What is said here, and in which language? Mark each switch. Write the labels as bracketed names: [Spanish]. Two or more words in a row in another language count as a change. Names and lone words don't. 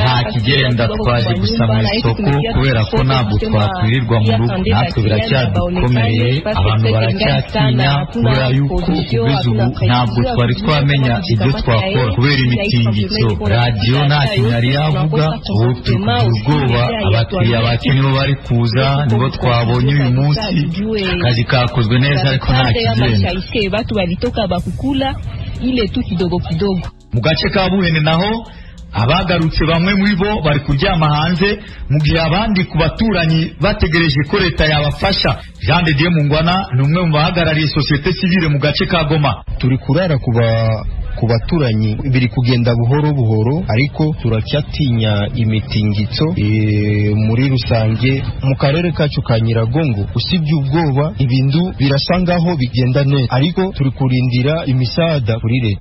[Kinyarwanda] Hakigenda twaje gusa mu isoko kubera ko ntabwo twakwirirwa mu rugo, natwe biracyadukomereye, abantu baracyatinya kubera yuko kugeza ubu ntabwo twari twamenya ibyo twakora kubera imitingito. Radio nta kinyari yavuga, ubu turi ubwoba, abakiriya bacu nibo bari kuza, nibo twabonye uyu munsi. Akazi kakozwe neza ariko nta kigenda. [Swahili] Batu balitoka bakukula ile tu kidogo kidogo. [Kinyarwanda] Mu gace ka Buhene naho abagarutse bamwe muri bo bari kuryama hanze, mu gihe abandi ku baturanyi bategereje ko leta yabafasha. Jean de Dieu Mungwana ni umwe mu bahagarariye [French] societe civile [Kinyarwanda] mu gace ka Goma. Turi kurara ku baturanyi biri kugenda buhoro buhoro, ariko turacyatinya imitingito muri rusange mu karere kacu ka Nyiragongo. Usibye ubwoba, ibintu birasangaho bigenda neza, ariko turi kurindira imisaada kuri leta.